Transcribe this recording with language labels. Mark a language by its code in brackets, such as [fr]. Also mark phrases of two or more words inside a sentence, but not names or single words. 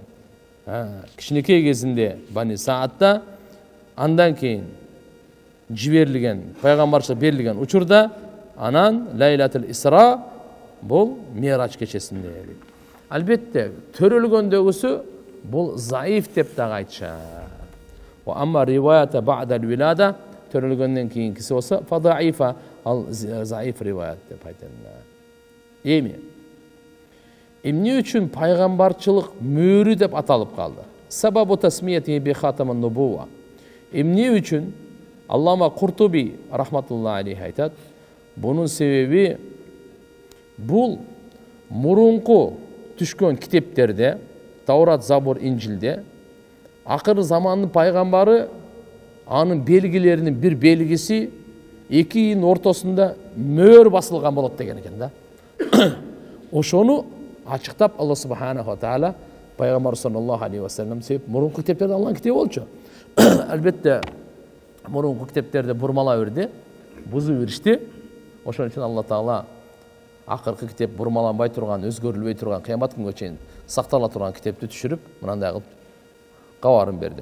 [ky] Кичинекей кезинде Бани Саатта, андан кийин жиберилген, пайгамбарчылык берилген учурда, анан Лайлатул Исра бул Мирач кечесинде. Албетте, төрөлгөндөгүсү бул заиф деп дагы айтышат. [ar] وأما رواية بعد الولادة, [ky] төрөлгөндөн кийинкиси болсо, [ar] فضعيفة, [ky] ал заиф риваят деп айтылат. эмне үчүн пайгамбарчылык мөөрү деп аталып калды? [ar] سبب تسميته بخاتم النبوة. [ky] Эмне үчүн Аллама Куртуби [ar] رحمة الله عليه [ky] айтат, бунун себеби бул мурунку түшкөн китептерде, Таурат, Забур, Инжилде акыркы замандын пайгамбары анын белгилеринин бир белгиси экинин ортосунда мөөр басылган болот деген экен да. Ошону ачыктап Алла [ar] سبحانه وتعالى [ky] пайгамбар [ar] صلى الله عليه وسلم [ky] себеп мурунку китептерде Алланын китеби болчу. Албетте мурунку китептерди бурмала берди, бузуп беришти. Ошон үчүн Алла таала акыркы китеп бурмаланбай турган, өзгөрүлбөй турган, кыямат күнгө чейин сактала турган китепти түшүрүп, мынандай кылып кабарын берди.